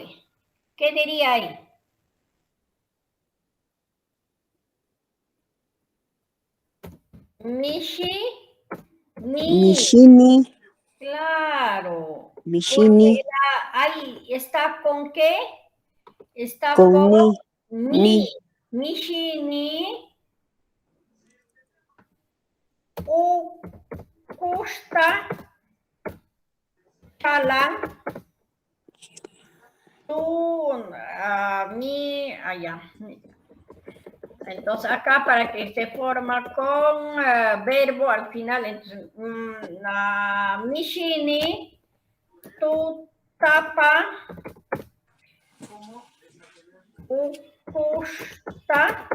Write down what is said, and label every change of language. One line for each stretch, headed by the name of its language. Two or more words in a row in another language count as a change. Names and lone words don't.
Spanish: ¿Qué diría ahí? Mishi,
Quechua: Mishini.
Spanish: Claro.
Quechua: Mishini.
Spanish: Ahí está con qué? Está Con
Quechua: mi. Mishini. Ukusta. Chalan.
Spanish: Allá. Entonces acá para que se forma con verbo al final, entonces,
Quechua: mishini, tu tapa, ukusta.